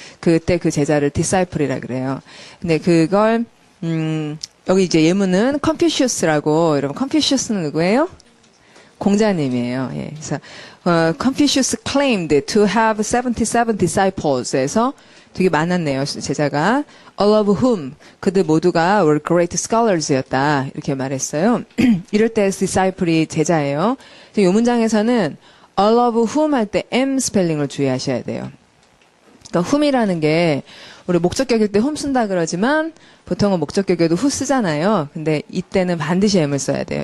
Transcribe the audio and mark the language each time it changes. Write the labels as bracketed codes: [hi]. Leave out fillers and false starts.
[ko] 그때 그 제자를 disciple이라 그래요. 근데 그걸, 여기 이제 예문은 컨피슈스라고, 여러분, 컨피슈스는 누구예요? 공자님이에요. 예. [en] 그래서, Confucius claimed to have 77 disciples에서 [ko] 되게 많았네요, 제자가. [en] All of whom, [ko] 그들 모두가 [en] were great scholars였다. [ko] 이렇게 말했어요. 이럴 때 disciple이 제자예요. 이 문장에서는 [en] all of whom [ko] 할 때 M 스펠링을 주의하셔야 돼요. 그러니까 [en] whom [ko] 이라는 게 우리 목적격일 때 whom 쓴다 그러지만 보통은 목적격에도 who 쓰잖아요. 근데 이때는 반드시 M을 써야 돼요.